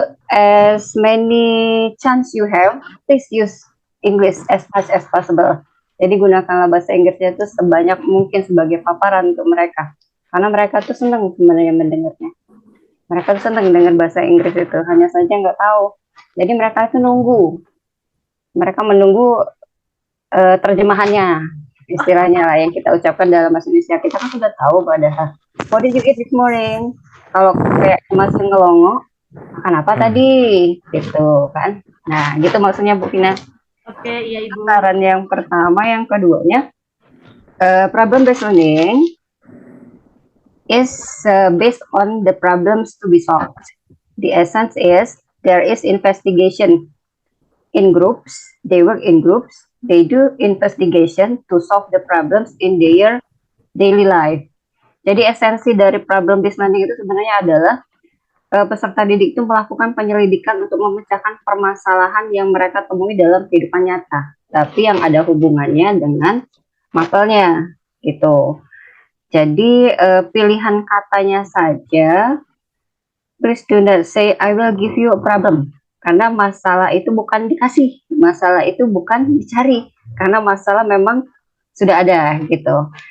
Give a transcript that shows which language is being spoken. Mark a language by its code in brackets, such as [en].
[en] As many chance you have, please use English as much as possible. [id] Jadi gunakanlah bahasa Inggrisnya itu sebanyak mungkin sebagai paparan untuk mereka. Karena mereka tuh senang sebenarnya mendengarnya. Mereka tuh senang dengan bahasa Inggris itu, hanya saja nggak tahu. Jadi mereka itu nunggu. Mereka menunggu terjemahannya, istilahnya lah yang kita ucapkan dalam bahasa Indonesia. Kita kan sudah tahu padahal. [en] What did you eat this morning? [id] Kalau kayak masih ngelongo, makan apa tadi? Gitu kan. Nah, gitu maksudnya Bu Vina. Oke, iya Ibu. Saran yang pertama, yang keduanya, [en] problem based learning is based on the problems to be solved. The essence is there is investigation in groups. They work in groups. They do investigation to solve the problems in their daily life. [id] Jadi esensi dari problem based learning itu sebenarnya adalah peserta didik itu melakukan penyelidikan untuk memecahkan permasalahan yang mereka temui dalam kehidupan nyata, tapi yang ada hubungannya dengan mapelnya gitu. Jadi pilihan katanya saja, [en] please do not say I will give you a problem, [id] karena masalah itu bukan dikasih, masalah itu bukan dicari, karena masalah memang sudah ada gitu.